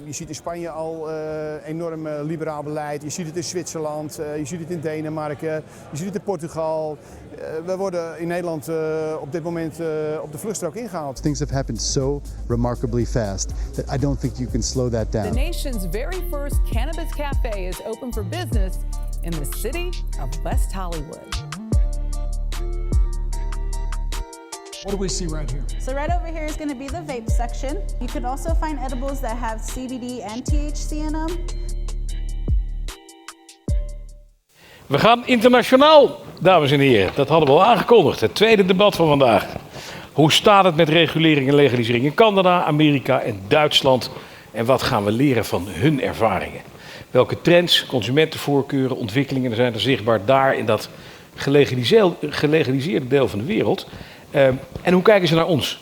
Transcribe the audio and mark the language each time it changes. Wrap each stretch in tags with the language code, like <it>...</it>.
<nl>Je ziet in Spanje al enorm liberaal beleid. Je ziet het in Zwitserland, je ziet het in Denemarken, je ziet het in Portugal. We worden in Nederland op dit moment op de vluchtstrook ingehaald.</nl> <en>Things have happened so remarkably fast that I don't think you can slow that down. The nation's very first cannabis cafe is open for business in the city of West Hollywood. What do we see right here? So right over here is going to be the vape section. You can also find edibles that have CBD and THC in them.</en> <nl>We gaan internationaal, dames en heren. Dat hadden we al aangekondigd. Het tweede debat van vandaag. Hoe staat het met regulering en legalisering in Canada, Amerika en Duitsland? En wat gaan we leren van hun ervaringen? Welke trends, consumentenvoorkeuren, ontwikkelingen zijn er zichtbaar daar in dat gelegaliseerde deel van de wereld? En hoe kijken ze naar ons?</nl>